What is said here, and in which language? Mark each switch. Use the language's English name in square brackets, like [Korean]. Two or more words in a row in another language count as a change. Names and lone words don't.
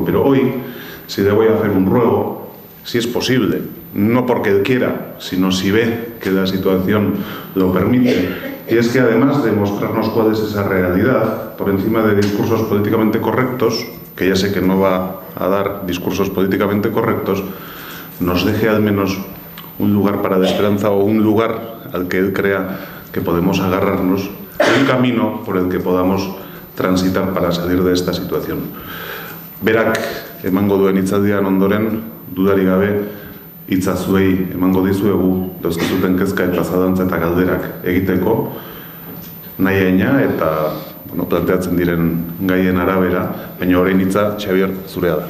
[Spanish] Pero hoy, si le voy a hacer un ruego, si es posible, no porque él quiera, sino si ve que la situación lo permite, y es que además de mostrarnos cuál es esa realidad, por encima de discursos políticamente correctos, que ya sé que no va a dar discursos políticamente correctos, nos deje al menos un lugar para la esperanza o un lugar al que él crea que podemos agarrarnos, un camino por el que podamos transitar para salir de esta situación. [Basque] Berak emango duen hitzaldian ondoren, dudarik gabe, hitza zuei emango dizuegu, dauzkazuten kezka eta zalantza eta galderak egiteko, nahiaina eta planteatzen diren gaien arabera, baina orain hitza, Xabier, zurea da.